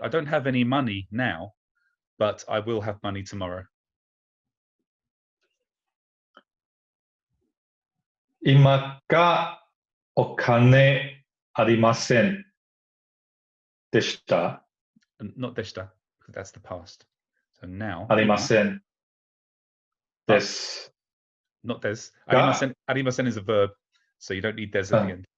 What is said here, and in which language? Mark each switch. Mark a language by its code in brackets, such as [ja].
[en] I don't have any money now, but I will have money tomorrow. [ja] 今がお金ありませんでした。 [en] Not deshita, because that's the past. So now. [ja] ありませんです。 [en] Not des. [ja] が [en] Arimasen is a verb, so you don't need des at the end.